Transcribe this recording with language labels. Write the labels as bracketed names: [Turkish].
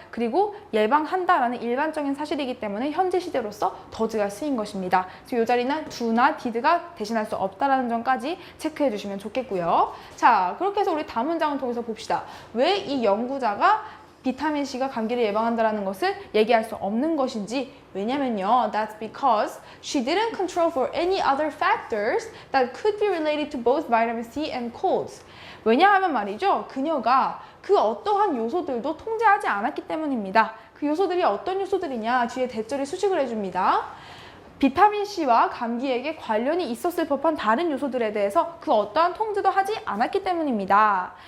[Korean] 그리고 예방한다라는 일반적인 사실이기 때문에 현재 시제로서 does가 쓰인 것입니다. 이 자리는 do나 did가 대신할 수 없다라는 점까지 체크해 주시면 좋겠고요. 자, 그렇게 해서 우리 다음 문장을 통해서 봅시다. 왜 이 연구자가 비타민 C가 감기를 예방한다는 것을 얘기할 수 없는 것인지. 왜냐면요, [English] that's because she didn't control for any other factors that could be related to both vitamin C and colds. [Korean] 왜냐하면 말이죠, 그녀가 그 어떠한 요소들도 통제하지 않았기 때문입니다. 그 요소들이 어떤 요소들이냐, 뒤에 대절이 수식을 해줍니다. 비타민 C와 감기에게 관련이 있었을 법한 다른 요소들에 대해서 그 어떠한 통제도 하지 않았기 때문입니다.